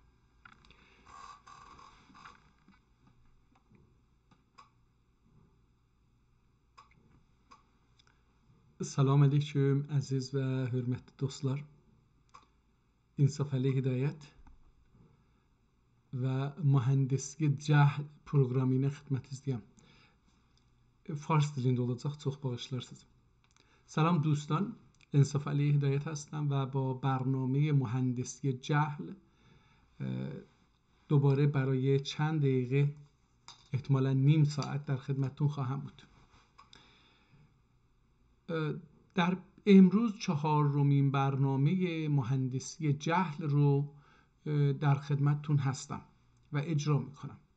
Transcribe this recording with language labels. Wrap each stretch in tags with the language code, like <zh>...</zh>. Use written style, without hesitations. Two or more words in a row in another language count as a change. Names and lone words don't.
<az>Salam aleyküm əziz və hörmətli dostlar. İnsaf Əli Hidayət və Mühəndislik Cəhl proqramı ilə xidmətinizdəyəm. Fars dilində olacaq, çox bağışlarsınız.</az> <fa>سلام دوستان، انصاف علی هدایت هستم و با برنامه مهندسی جهل دوباره برای چند دقیقه احتمالا نیم ساعت در خدمتتون خواهم بود. در امروز چهارمین برنامه مهندسی جهل رو در خدمتتون هستم و اجرا میکنم.</fa>